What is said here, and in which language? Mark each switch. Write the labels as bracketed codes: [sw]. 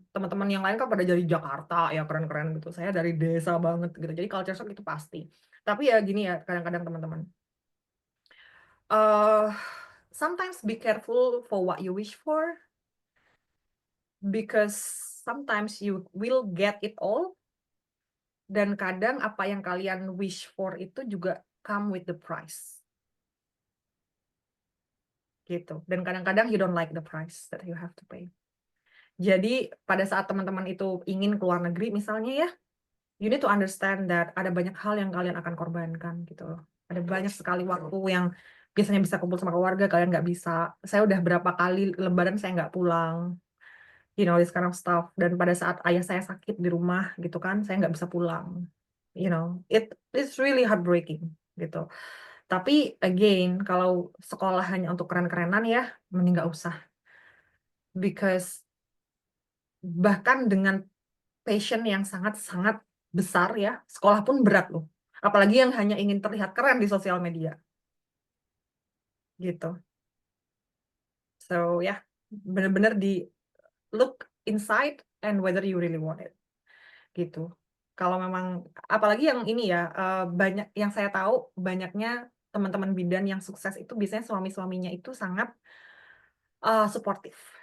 [id] Teman-teman yang lain kan pada dari Jakarta ya keren-keren gitu. Saya dari desa banget gitu. Jadi culture shock itu pasti. Tapi ya gini ya, kadang-kadang teman-teman. [en] Uh, Sometimes be careful for what you wish for, because sometimes you will get it all. [id] Dan kadang apa yang kalian [en] wish for [id] itu juga [en] come with the price. [id] Gitu. Dan kadang-kadang [en] you don't like the price that you have to pay. [id] Jadi pada saat teman-teman itu ingin keluar negeri misalnya ya, [en] you need to understand that [id] ada banyak hal yang kalian akan korbankan gitu loh. Ada banyak sekali waktu yang biasanya bisa kumpul sama keluarga, kalian nggak bisa. Saya udah berapa kali Lebaran saya nggak pulang, [en] you know, this kind of stuff. [id] Dan pada saat ayah saya sakit di rumah gitu kan, saya nggak bisa pulang. [en] You know, it's really heartbreaking gitu. [id] Tapi again, kalau sekolah hanya untuk keren-kerenan ya, mending nggak usah. Because bahkan dengan passion yang sangat-sangat besar ya, sekolah pun berat loh. Apalagi yang hanya ingin terlihat keren di sosial media. Gitu. [en] So ya, [id] benar-benar di [en] look inside and whether you really want it. [id] Gitu. Kalau memang, apalagi yang ini ya, banyak yang saya tahu, banyaknya teman-teman bidan yang sukses itu biasanya suami-suaminya itu sangat suportif.